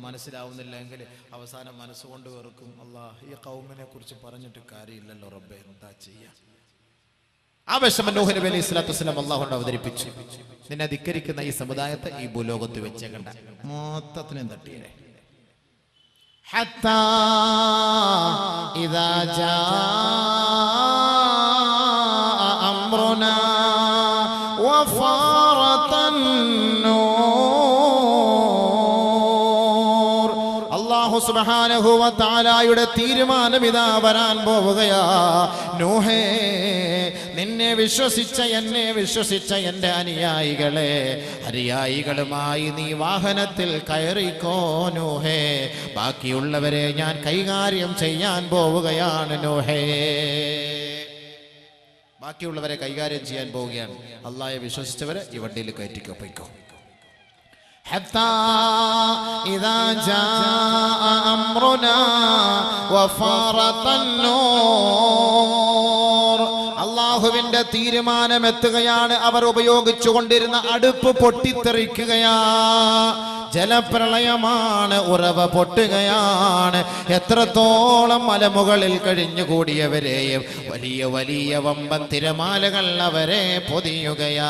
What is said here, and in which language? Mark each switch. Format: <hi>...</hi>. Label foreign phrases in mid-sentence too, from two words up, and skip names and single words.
<ml>മനസ്സിലാവുന്നില്ല എങ്കിൽ അവസാനം മനസ്സുകൊണ്ട് വെറുക്കും. അല്ലാഹ് ഈ ഖൗമിനെ കുറിച്ച് പറഞ്ഞിട്ട് കാര്യമില്ലല്ലോ റബ്ബേ, എന്താ ചെയ്യാ? ആ വിഷമം നൂഹ് നബി</ml> <ar>عليه الصلاة والسلام</ar> <ml>അല്ലാഹുവിനോട് അവതരിപ്പിച്ചു. നിന്നെ ധിക്കരിക്കുന്ന ഈ സമുദായത്തെ ഈ ഭൂലോകത്ത് വെച്ചേക്കണ്ട, മൊത്തത്തിനും തട്ടിയേ.</ml> <ar>حتى إذا جاء أمرنا وفارت النور. الله سبحانه وتعالى</ar> <ml>തീരുമാനം ഇതാ വരാൻ പോവുകയാ. നൂഹേ, നിന്നെ വിശ്വസിച്ച എന്നെ വിശ്വസിച്ച എൻ്റെ അനുയായികളുമായി നീ വാഹനത്തിൽ കയറിക്കോ നൂഹേ. ബാക്കിയുള്ളവരെ ഞാൻ കൈകാര്യം ചെയ്യാൻ പോവുകയാണ് നൂഹേ. ബാക്കിയുള്ളവരെ കൈകാര്യം ചെയ്യാൻ പോവുകയാണ്. അല്ലാഹയെ വിശ്വസിച്ചവരെ ഈ വണ്ടിയിൽ കയറ്റിക്കോ, പോയിക്കോ.</ml> <ar>حتى إذا جاء أمرنا وفارت النور.</ar> <ml>അല്ലാഹുവിന്റെ തീരുമാനം എത്തുകയാണ്. അവർ ഉപയോഗിച്ചു കൊണ്ടിരുന്ന അടുപ്പ് പൊട്ടിത്തെറിക്കുകയാ. ജലപ്രളയമാണ്, ഉറവ പൊട്ടുകയാണ്. എത്രത്തോളം മലമുകളിൽ കഴിഞ്ഞുകൂടിയവരെയും വലിയ വലിയ വമ്പൻ തിരമാലകൾ അവരെ പൊതിയുകയാ.</ml>